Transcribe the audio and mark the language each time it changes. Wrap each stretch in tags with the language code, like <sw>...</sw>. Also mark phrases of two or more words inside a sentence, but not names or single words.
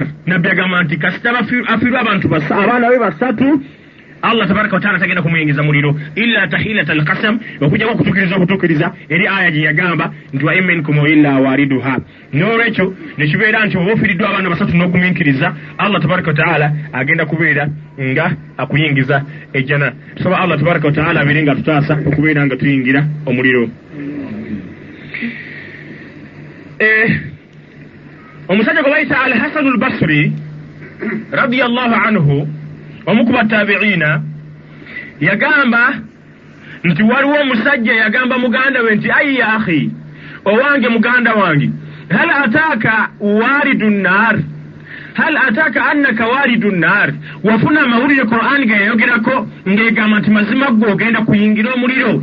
<lg>Nabbi agamba nti kasita afiirwa abantu abaana be basatu</lg> <ar>الله تبارك وتعالى</ar> <lg>tagenda kumuyingiza muliro</lg> <ar>إلا تحلة القسم,</ar> <lg>okujjako okutukiriza eri aya gye yagamba nti</lg> <ar>وإن منكم إلا واردها.</ar> <lg>N'olwekyo nekibeera nti oba ofiiriddwa abaana basatu n'ogumikiriza</lg> <ar>الله تبارك وتعالى</ar> <lg>agenda kubeera nga akuyingiza ejjana. Tusaba</lg> <ar>الله تبارك وتعالى</ar> <lg>abeere nga tutaasa okubeera nga tuyingira omuliro. Omusajja gwe bayita al-Hasan al-Basri</lg> <ar>رضي الله عنه,</ar> <lg>omu ku batabiina, yagamba nti waliwo omusajja yagamba muganda we nti ayi</lg> <ar>يا أخي,</ar> <lg>owange muganda wange,</lg> <ar>هل أتاك وارد النار، هل أتاك أنك وارد النار,</ar> <lg>wafuna amawulire Qur'an ge yayogerako ng'egamba nti mazima gwe ogenda kuyingira omuliro.</lg>